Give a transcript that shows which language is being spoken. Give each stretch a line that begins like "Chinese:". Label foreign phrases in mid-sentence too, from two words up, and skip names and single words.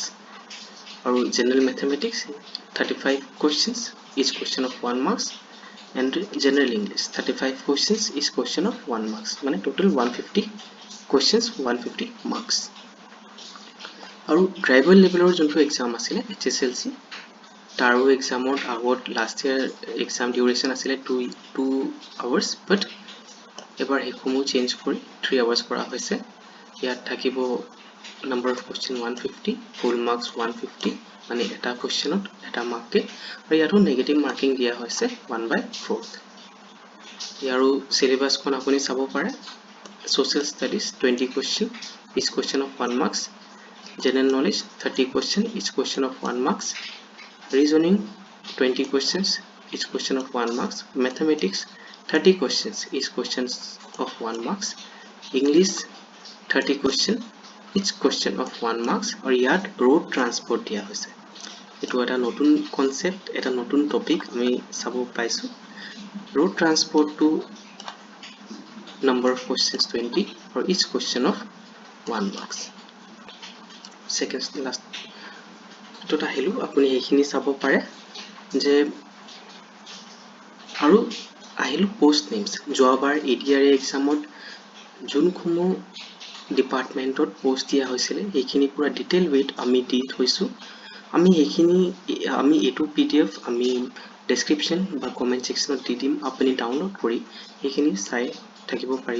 English: Or general mathematics 35 questions, each question of 1 marks. And general English 35 questions, each question of 1 marks. মানে total 150 questions, 150 marks.
Assamese: আৰু ট্ৰাইবেল লেভেলৰ যোনটো এক্সাম আছিলে HSLC, তাৰো এক্সামত আগত
English: last year exam duration
Assamese: আছিলে
English: 2 hours,
Assamese: বাট এবাৰ সেইসমূহ চেঞ্জ কৰি
English: 3 hours
Assamese: কৰা হৈছে। ইয়াত থাকিব
English: number of question 150, full marks 150,
Assamese: মানে এটা কুৱেশ্যনত এটা মাৰ্কে, আৰু ইয়াতো
English: negative marking
Assamese: দিয়া হৈছে 1/4। ইয়াৰো চিলেবাছখন আপুনি চাব পাৰে।
English: social studies 20 question, each question of 1 marks. general knowledge 30 question, each question of 1 marks. reasoning 20 questions, each question of 1 marks. mathematics 30 questions, each questions of 1 marks. english 30 question, each question of 1 marks.
Assamese: আৰু ইয়াত
English: road transport
Assamese: দিয়া হৈছে। এটো এটা নতুন কনসেপ্ট, এটা নতুন টপিক আমি চাব পাইছো।
English: road transport to number of questions 20, or each question of 1 marks. second last
Assamese: to আহিলো, আপুনি এইখিনি চাব পাৰে যে আৰু আহিলো
English: post names.
Assamese: যোৱাবাৰ ADR এক্সামত যোনসমূহ ডিপাৰ্টমেন্টত পোষ্ট দিয়া হৈছিলে এইখিনি পুৰা ডিটেইল ৱেট আমি দি থৈছো। আমি এইটো PDF আমি ডেসক্ৰিপশন বা
English: comment section
Assamese: দি দিম, আপুনি ডাউনলোড কৰি এইখিনি চাই থাকিব পাৰিব।